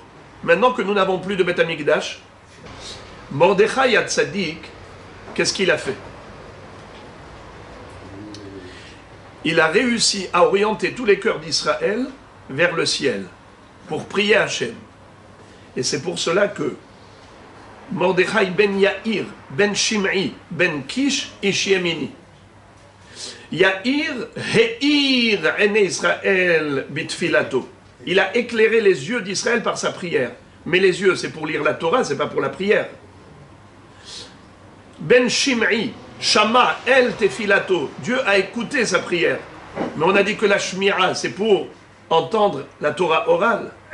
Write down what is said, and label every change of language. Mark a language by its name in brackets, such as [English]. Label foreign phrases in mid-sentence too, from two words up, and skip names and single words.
[French] Maintenant que nous n'avons plus de [Hebrew] בית המקדש, [French] Mordechai HaTzadik, qu'est-ce qu'il a fait? Il a réussi à orienter tous les cœurs d'Israël vers le ciel pour prier à Hachem. Et c'est pour cela que Mordechai ben Yair, ben Shim'i, ben Kish, [Hebrew] איש ימיני. יאיר האיר עיני ישראל בתפילתו. [French] Il a éclairé les yeux d'Israël par sa prière. Mais les yeux, c'est pour lire la Torah, c'est pas pour la prière. [Hebrew] בן שמעי, שמע אל תפילתו. [French] Dieu a écouté sa prière. Mais on a dit que la Shmira, c'est pour entendre la Torah orale.